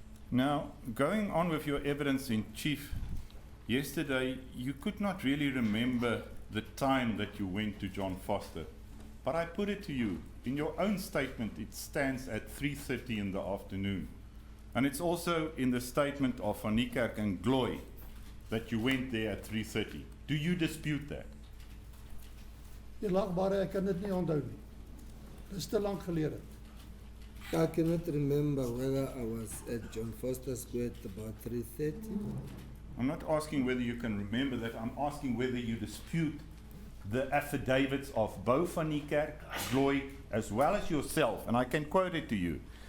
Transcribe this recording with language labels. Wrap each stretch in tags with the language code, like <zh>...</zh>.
<en>Now, going on with your evidence in chief, yesterday you could not really remember the time that you went to John Foster. But I put it to you, in your own statement it stands at 3:30 in the afternoon. And it's also in the statement of Van Niekerk and Gloy that you went there at 3:30. Do you dispute that?</en> <af>Eerlagbare, ek kan dit nie onthou nie. Dis te lank gelede.</af> <en>I cannot remember whether I was at John Foster Square at about 3:30. I'm not asking whether you can remember that, I'm asking whether you dispute the affidavits of Bo Van Niekerk, Gloy, as well as yourself, and I can quote it to you.</en>